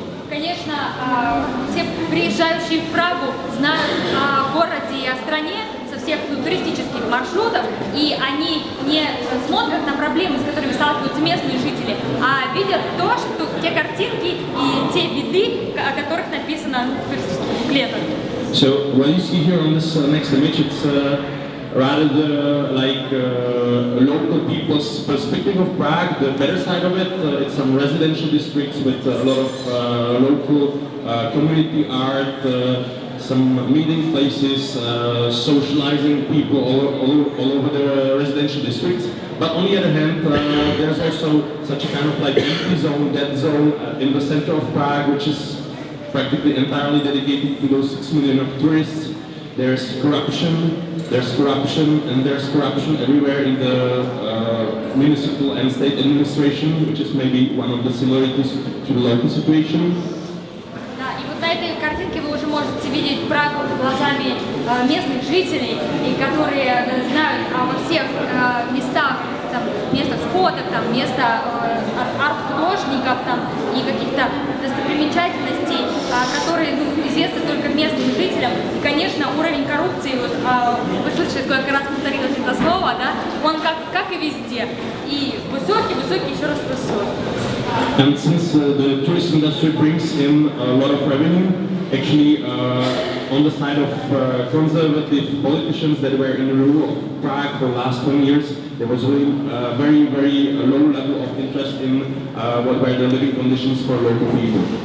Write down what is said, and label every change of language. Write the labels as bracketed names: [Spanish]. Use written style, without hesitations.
[Russian] Конечно, все приезжающие в Прагу знают о городе и о стране со всех туристических маршрутов, и они не смотрят на проблемы, с которыми сталкиваются местные жители, а видят те картинки и те виды, о которых написано в туристических буклетах. [English] So what you see here on this next image, it's rather the local people's perspective of Prague. The better side of it, it's some residential districts with a lot of local community art, some meeting places, socializing people all over the residential districts. But on the other hand, there's also such a kind of like empty zone, dead zone in the center of Prague, which is practically entirely dedicated to those 6 million of tourists. There's corruption, and there's corruption everywhere in the municipal and state administration, which is maybe one of the similarities to the local situation. [Russian] Да, и вот на этой картинке вы уже можете видеть Прагу глазами местных жителей, и которые знают обо всех местах, там, местах сходок, там, места арт-художников там, и каких-то достопримечательностей, которые известны только местным жителям. И, конечно, уровень коррупции, вот, вы слышали, сколько раз повторилось это слово, да, он как и везде. И высокий, еще раз высокий. [English] And since the tourist industry brings in a lot of revenue, actually on the side of conservative politicians that were in the rule of Prague for the last 20 years, there was really very, very low level of interest in what were the living conditions for local people.